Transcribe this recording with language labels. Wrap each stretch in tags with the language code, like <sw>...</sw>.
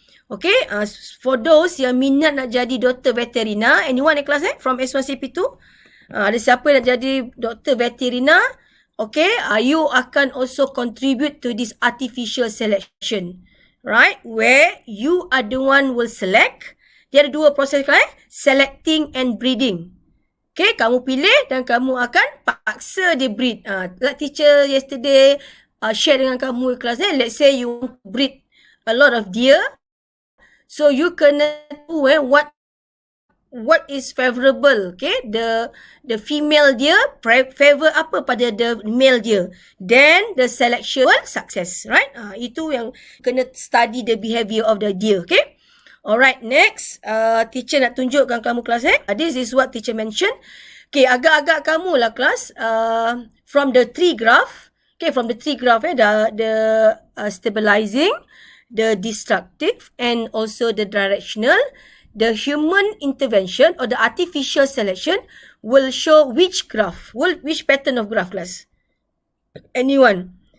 <en>Okay, for those</en> <ms>yang minat nak jadi doktor veterina,</ms> <en>anyone in class from S1CP2?</en> <ms>Ada siapa nak jadi doktor veterina?</ms> <en>Okay, you</en> <ms>akan</ms> <en>also contribute to this artificial selection. Right, where you are the one will select.</en> <ms>Dia ada dua proses kan?</ms> <en>Selecting and breeding.</en> <ms>Okay, kamu pilih dan kamu akan paksa dia breed.</ms> <en>Like teacher yesterday share</en> <ms>dengan kamu kelas</ms> <en>let's say you want to breed a lot of deer. So you</en> <ms>kena tahu</ms> <en>what is favorable. Okay, the female deer favor</en> <ms>apa</ms> <en>pada the male deer. Then the selection will success, right?</en> <ms>Itu yang kena</ms> <en>study the behavior of the deer. Okay. Alright, next. Teacher</en> <ms>nak tunjukkan kamu kelas</ms> <en>This is what teacher mentioned.</en> <ms>Okay, agak-agak kamu lah kelas.</ms> <en>From the tree graph. Okay, from the tree graph the stabilizing, the destructive, and also the directional. The human intervention or the artificial selection will show which graph, which pattern of graph class. Anyone?</en>